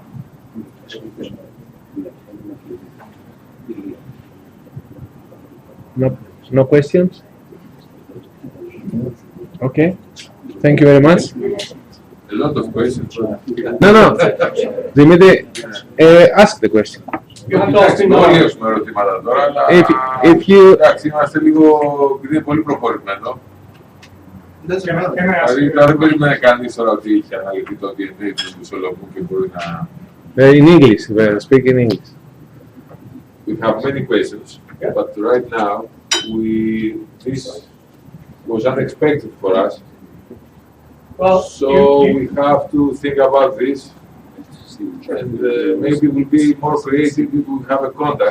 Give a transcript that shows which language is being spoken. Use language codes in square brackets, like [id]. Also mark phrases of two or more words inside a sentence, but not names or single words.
[en] No questions? Okay. Thank you very much. A lot of questions. No. Dimitri, ask the question. You have to ask me now. [el] Όλοι έχουμε ερωτήματα τώρα, αλλά [en] If you, [el] εντάξει, είμαστε λίγο, επειδή είναι πολύ προχωρημένο. [en] Can I ask [el] Δηλαδή, [en] you? [el] δεν περίμενε κανείς τώρα ότι είχε αναλυθεί το DNA του μισολόγου και μπορεί να... [en] in English, speak in English. We have many questions, but right now, this was unexpected for us. Well, So we have to think about this, and maybe we'll be more creative if we have a contact.